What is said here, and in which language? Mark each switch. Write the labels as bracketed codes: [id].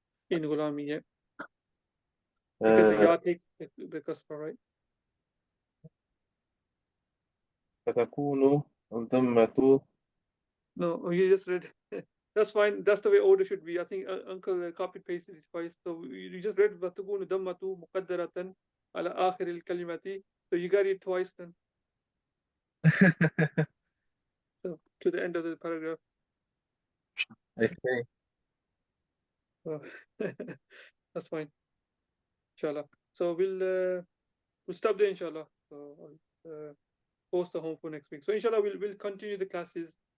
[en] in gulami, yeah. Because the ya takes the kasra, right? [ar] فتكون الضمة. [en] No, you just read. That's fine. That's the way order should be. I think Uncle copy pasted it twice. So you just read [ar] وَتَكُونُ دَمَّةُ مُقَدَّرَةً عَلَى آخِرِ الْكَلِمَةِ. [en] So you got it twice then. So to the end of the paragraph. Okay. So that's fine. Inshallah. So we'll stop there, inshallah. So I'll post the home for next week. So inshallah we'll continue the classes.